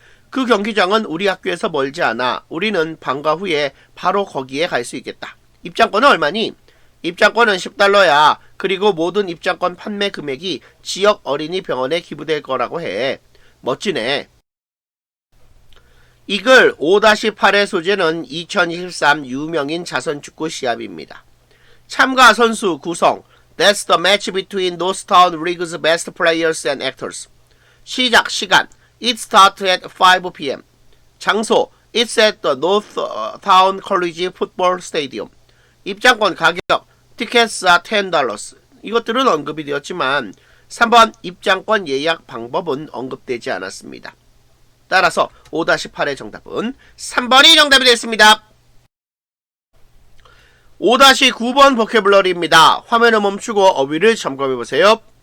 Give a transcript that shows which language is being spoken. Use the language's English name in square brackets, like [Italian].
[Korean] 그 경기장은 우리 학교에서 멀지 않아. 우리는 방과 후에 바로 거기에 갈 수 있겠다. 입장권은 얼마니? 입장권은 $10야. 그리고 모든 입장권 판매 금액이 지역 어린이 병원에 기부될 거라고 해. 멋지네. 이글 5-8의 소재는 2023 유명인 자선축구 시합입니다. 참가 선수 구성 [English] That's the match between Northtown League's best players and actors. [Korean] 시작 시간 [English] It starts at 5 p.m. [Korean] 장소 [English] It's at the Northtown College Football Stadium. [Korean] 입장권 가격 [English] Tickets are $10. [Korean] 이것들은 언급이 되었지만 3번 입장권 예약 방법은 언급되지 않았습니다. 따라서 5-8의 정답은 3번이 정답이 됐습니다. 5-9번 보캐블러리입니다. 화면을 멈추고 어휘를 점검해보세요.